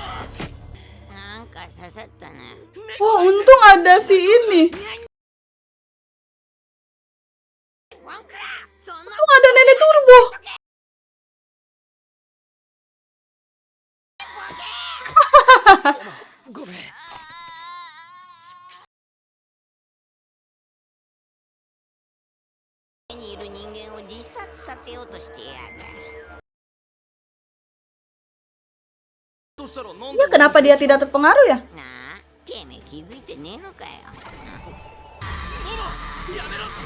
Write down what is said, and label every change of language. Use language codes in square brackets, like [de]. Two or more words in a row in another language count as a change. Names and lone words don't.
[id] Oh, untung ada si ini. Untung ada nenek turbo. [ja] ごめん。にいる人間を自殺させようとしてやがる。どうしたらなん [id] Ya, kenapa dia tidak terpengaruh ya? [ja] なあ、てめえ気づいてねえのかよ。やめろ。